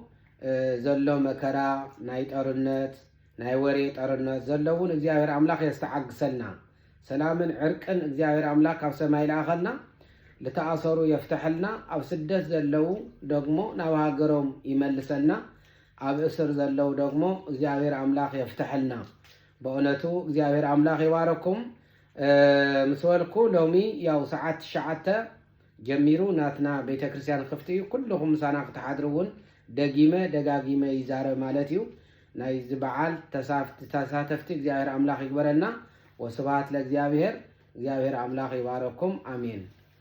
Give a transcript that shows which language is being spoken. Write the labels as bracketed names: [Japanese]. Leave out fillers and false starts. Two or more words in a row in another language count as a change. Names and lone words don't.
[Tigrinya] ዘሎ መከራ ናይ ጦርነት ናይ ወሬ ጦርነት ዘለውን እግዚአብሔር አምላክ የስተዓግሰልና ሰላምን ዕርቅን እግዚአብሔር አምላክ ካብ ሰማይ ለኣኸልና ለተኣሰሩ የፍተሐልና ኣብ ስደት ዘለው ደግሞ ናብ ሃገሮም ይመልሰና ኣብ እስር ዘለው ደግሞ እግዚአብሔር አምላክ የፍተሐልና። በእውነቱ እግዚአብሔር አምላክ ይባረኩም። ምስ በልኩ ሎሚ ያው ሰዓት 9 ጀሚሩ ናትና ቤተ ክርስቲያን ክፍቲ እዩ። ኩልኩም ምሳና ክትሓድሩውን ደጋጊመ ይዛረብ ማለት እዩ። ናይ ዚ በዓል ተሳተፍቲ እግዚአብሔር አምላክ ይግበረና። [Geez] ወስብሐት ለእግዚአብሔር። [Tigrinya] እግዚአብሔር አምላክ ይባረኩም። አሜን።